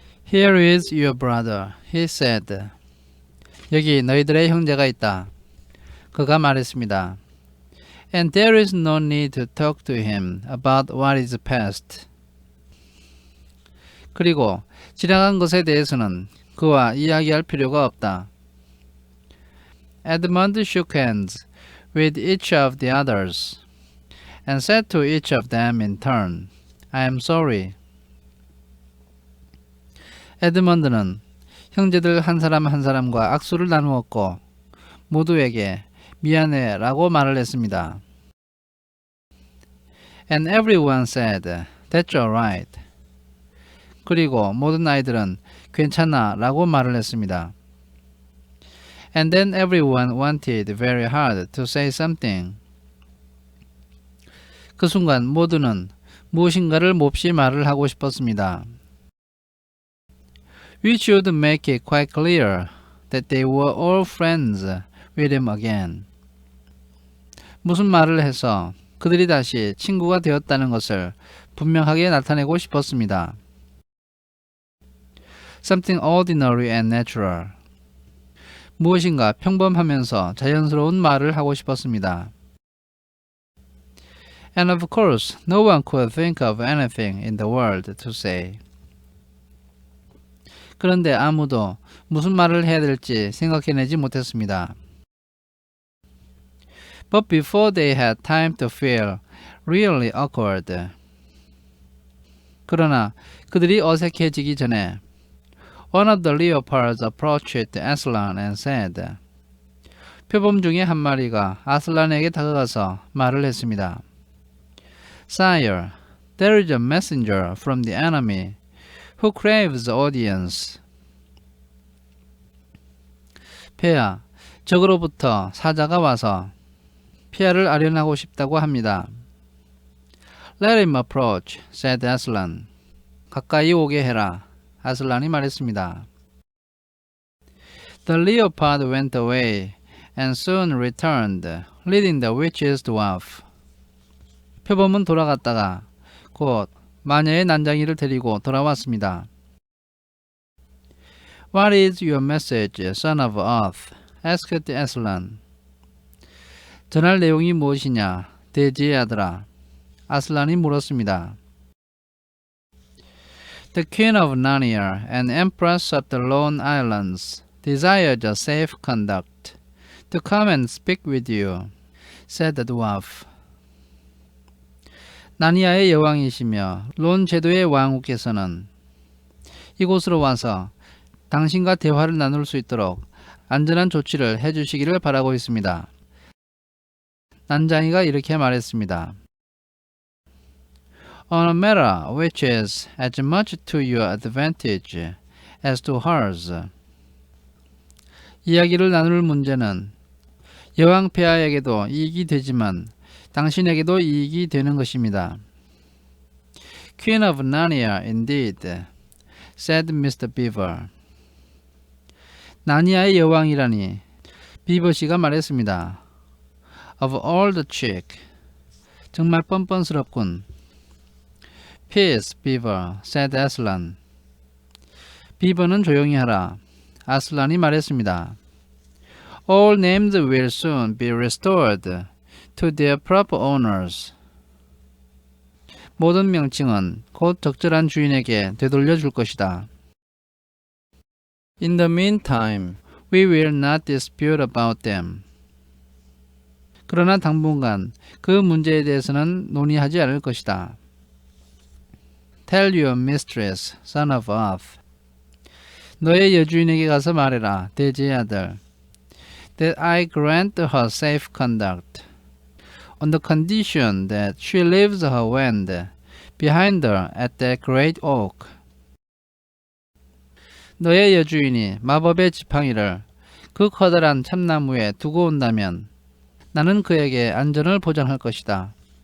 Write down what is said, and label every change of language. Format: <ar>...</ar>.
<en>Here is your brother, he said.</en> <ko>여기 너희들의 형제가 있다. 그가 말했습니다.</ko> <en>And there is no need to talk to him about what is past.</en> <ko>그리고 지나간 것에 대해서는 그와 이야기할 필요가 없다.</ko> <en>Edmund shook hands with each of the others and said to each of them in turn, I am sorry.</en> <ko>에드먼드는 형제들 한 사람 한 사람과 악수를 나누었고 모두에게 미안해 라고 말을 했습니다.</ko> <en>And everyone said, That's alright.</en> <ko>그리고 모든 아이들은 괜찮아 라고 말을 했습니다.</ko> <en>And then everyone wanted very hard to say something.</en> <ko>그 순간 모두는 무엇인가를 몹시 말을 하고 싶었습니다.</ko> <en>We should make it quite clear that they were all friends with him again.</en> <ko>무슨 말을 해서 그들이 다시 친구가 되었다는 것을 분명하게 나타내고 싶었습니다.</ko> <en>Something ordinary and natural.</en> <ko>무엇인가 평범하면서 자연스러운 말을 하고 싶었습니다.</ko> <en>And of course, no one could think of anything in the world to say.</en> <ko>그런데 아무도 무슨 말을 해야 될지 생각해내지 못했습니다.</ko> <en>But before they had time to feel really awkward.</en> <ko>그러나 그들이 어색해지기 전에</ko> <en>One of the leopards approached Aslan and said,</en> <ko>표범 중에 한 마리가 아슬란에게 다가가서 말을 했습니다.</ko> <en>Sire, there is a messenger from the enemy who craves audience.</en> <ko>폐하, 적으로부터 사자가 와서 폐하를 아련하고 싶다고 합니다.</ko> <en>Let him approach, said Aslan.</en> <ko>가까이 오게 해라. 아슬란이 말했습니다.</ko> <en>The leopard went away and soon returned, leading the witch's dwarf.</en> <ko>표범은 돌아갔다가 곧 마녀의 난장이를 데리고 돌아왔습니다.</ko> <en>What is your message, son of Earth? asked Aslan.</en> <ko>전할 내용이 무엇이냐, 대지의 아들아. 아슬란이 물었습니다.</ko> <en>The Queen of Narnia and Empress of the Lone Islands desired a safe conduct to come and speak with you, said the dwarf.</en> <ko>나니아의 여왕이시며 론 제도의 왕후께서는 이곳으로 와서 당신과 대화를 나눌 수 있도록 안전한 조치를 해주시기를 바라고 있습니다. 난장이가 이렇게 말했습니다.</ko> <en>On a matter which is as much to your advantage as to hers.</en> <ko>이야기를 나눌 문제는 여왕 폐하에게도 이익이 되지만 당신에게도 이익이 되는 것입니다.</ko> <en>Queen of Narnia indeed, said Mr. Beaver.</en> <ko>나니아의 여왕이라니, 비버씨가 말했습니다.</ko> <en>Of all the chic,</en> <ko>정말 뻔뻔스럽군.</ko> <en>Peace, Beaver, said Aslan.</en> <ko>비버는 조용히 하라. 아슬란이 말했습니다.</ko> <en>All names will soon be restored to their proper owners.</en> <ko>모든 명칭은 곧 적절한 주인에게 되돌려 줄 것이다.</ko> <en>In the meantime, we will not dispute about them.</en> <ko>그러나 당분간 그 문제에 대해서는 논의하지 않을 것이다.</ko> <en>Tell your mistress, son of Earth.</en> <ko>너의 여주인에게 가서 말해라, 대지의 아들.</ko> <en>That I grant her safe conduct, on the condition that she leaves her wand behind her at that great oak.</en> <ko>너의 여주인이 마법의 지팡이를 그 커다란 참나무에 두고 온다면 나는 그에게 안전을 보장할 것이다.</ko>